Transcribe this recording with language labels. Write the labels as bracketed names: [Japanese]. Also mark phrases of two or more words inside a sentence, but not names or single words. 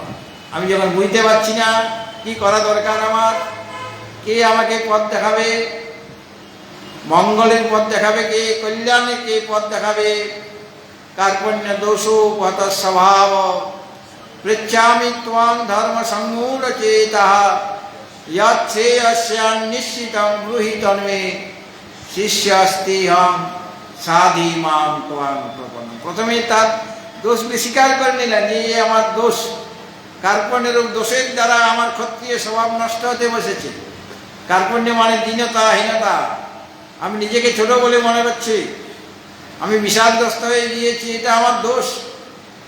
[Bangla] আমি যখন বুঝতে পারছি না কি করা দরকার আমার, কে আমাকে পথ দেখাবে, মঙ্গলের পথ দেখাবে কে, কল্যাণের কে পথ দেখাবে, [Sanskrit] কার্পণ্য দোষো পথ স্বভাব পৃচ্ছামি ত্বং ধর্ম সম্মূঢ় চেতঃ यच्छेयस्यां निश्चितं ब्रूहि तन्मे शिष्यस्तेहं साधि मां त्वां प्रपन्नम्। [Bangla] প্রথমে তার দোষ স্বীকার করে নিলেন যে আমার দোষ, কার্পণ্যের দোষের দ্বারা আমার ক্ষত্রিয় স্বভাব নষ্ট হতে বসেছে। কার্পণ্য মানে দীনতা, হীনতা, আমি নিজেকে ছোট বলে মনে করছি, আমি বিষাদগ্রস্ত হয়ে গিয়েছি, এটা আমার দোষ।